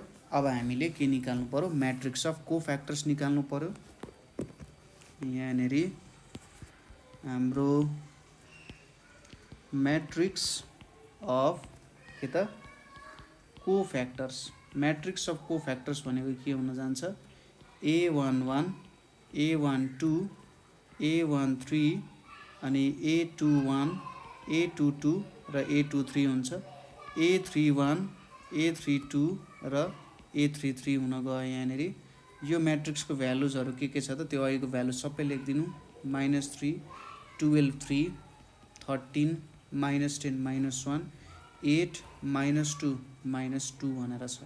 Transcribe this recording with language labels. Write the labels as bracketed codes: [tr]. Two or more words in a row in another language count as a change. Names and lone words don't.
[ne] अब हामीले के निकाल्नु पर्यो [en] matrix of cofactors [ne] निकाल्नु पर्यो। यहाँनिर हाम्रो [en] matrix of [ne] के त [en] cofactors matrix of cofactors [ne] भनेको के हुन जान्छ A11 A12 A13 अनि A21 A22 र A23 हुन्छ। A31 A32 र A33 हुन गयो। यहाँनिर यो म्याट्रिक्सको भ्यालुजहरू के छ त त्यो अहिलेको भ्यालु सबै लेखिदिनु -3 12 3 13 -10 -1 8 -2 -2 भनेर छ।